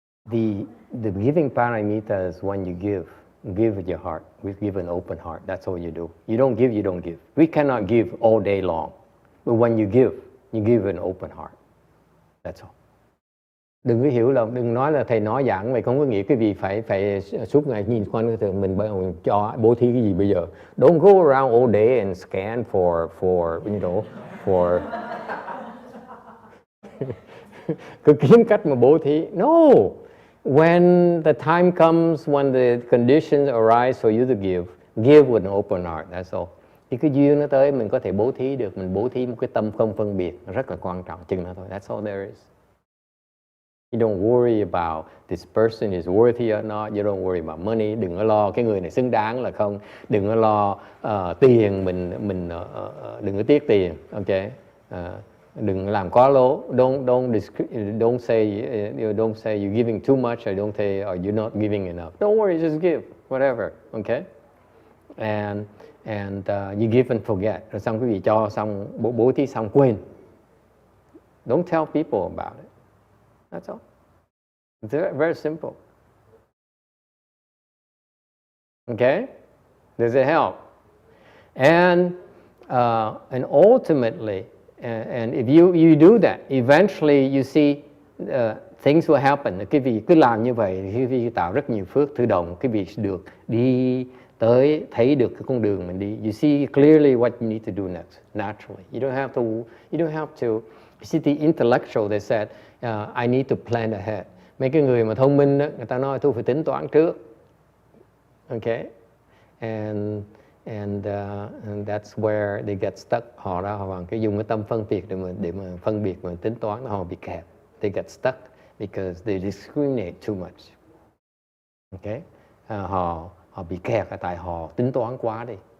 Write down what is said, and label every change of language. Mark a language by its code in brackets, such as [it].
[en] The giving paramita is when you give with your heart. We give an open heart. That's all you do. You don't give, you don't give. We cannot give all day long. But when you give with an open heart. That's all. [vi] Đừng có hiểu là, đừng nói là thầy nói giảng vậy không có nghĩa cái gì phải suốt ngày nhìn quanh cái mình cho bố thí cái gì bây giờ. [en] Don't go around all day and scan for you know for [vi] cứ kiếm cách mà bố thí. [en] No, when the time comes, when the conditions arise for you to give with an open heart. That's all. [vi] Thì cái duyên nó tới mình có thể bố thí được, mình bố thí một cái tâm không phân biệt, rất là quan trọng, chừng đó thôi. [en] That's all there is. You don't worry about this person is worthy or not. You don't worry about money. [vi] Đừng có lo cái người này xứng đáng là không. Đừng có lo tiền, mình đừng có tiếc tiền. Ok. Đừng làm quá lố. [en] Don't say you're giving too much or don't say or you're not giving enough. Don't worry, just give whatever. Okay. And you give and forget. [vi] Rồi xong quý vị cho xong bố thí xong quên. [en] Don't tell people about it. That's all. It's very, very simple. Okay? Does it help? And ultimately, and if you do that, eventually you see things will happen. [vi] Cái vị cứ làm như vậy, cái vị tạo rất nhiều phước tự động, cái vị được đi tới thấy được cái con đường mình đi. [en] You see clearly what you need to do next, naturally. You don't have to. You see the intellectual, they said, I need to plan ahead. [vi] Mấy cái người mà thông minh đó, người ta nói tôi phải tính toán trước. [en] Okay? And that's where they get stuck. [vi] Họ bằng cái dùng cái tâm phân biệt để mà phân biệt và tính toán, họ bị kẹt. [en] They get stuck because they discriminate too much. Okay? [vi] Họ bị kẹt là tại họ tính toán quá đi.